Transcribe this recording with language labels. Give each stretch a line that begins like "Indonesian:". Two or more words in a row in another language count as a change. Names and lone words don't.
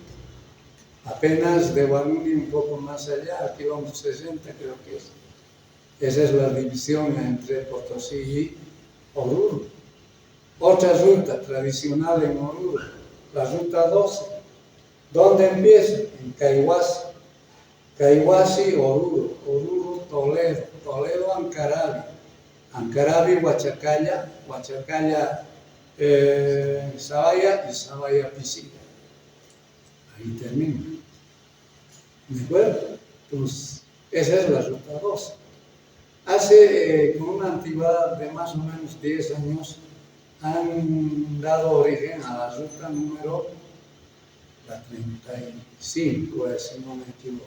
Spanish: Apenas de Guaruni un poco más allá, aquí vamos 60 creo que es. Esa es la división entre Potosí y Oruro. Otra ruta tradicional en Oruro, la ruta 12. ¿Dónde empieza? En Caihuasi. Caihuasi, Oruro. Oruro, Toledo. Toledo, Ancarabi. Ancarabi, Huachacalla. Huachacalla, Zabaya y Zabaya, Pisilla. Ahí termina. ¿De acuerdo? Entonces, esa es la ruta 12. Hace, con una antigüedad de más o menos 10 años, han dado origen a la ruta número 35, si no me equivoco.